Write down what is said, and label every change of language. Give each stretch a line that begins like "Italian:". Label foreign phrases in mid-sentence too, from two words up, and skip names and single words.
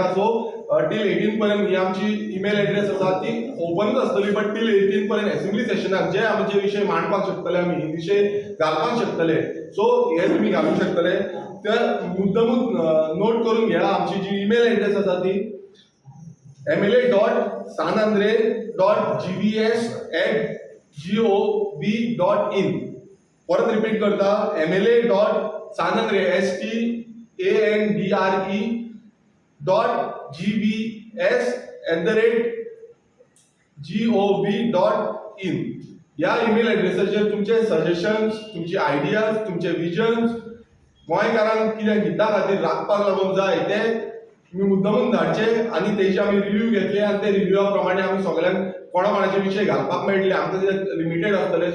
English: so till
Konkani: 18 पर्यंत ही आमची
English: email address
Konkani: आसा ती ओपनच आसतली
English: but till
Konkani: 18 पर्यंत एसेंब्ली सेशनाक जे आमचे विशय मांडपाक शकतले आमी, विशय घालपाक शकतले. सो हे तुमी घालूंक शकतले. तर मुद्दमूच नोट करून घ्या आमची जी
English: email address
Konkani: आसा ती mla.sanandre.gbs@gov.in. परत रिपीट करता mla.sanandre@gbs@gov.in. ह्या ईमेल एड्रेसाचेर तुमचे सजेशन्स, तुमचे आयडियाज, तुमचे विजन्स गोंयकारांक कितें हिता खातीर राखपाक लागून जाय ते तुम्ही मुद्दामून धाडचे आनी तेजे आमी रिव्ह्यू घेतले आनी ते रिव्ह्यूआ प्रमाणे आमी सगळ्यांक कोणाचे विशय घालपाक मेळटले. आमकां लिमिटेड आसतले.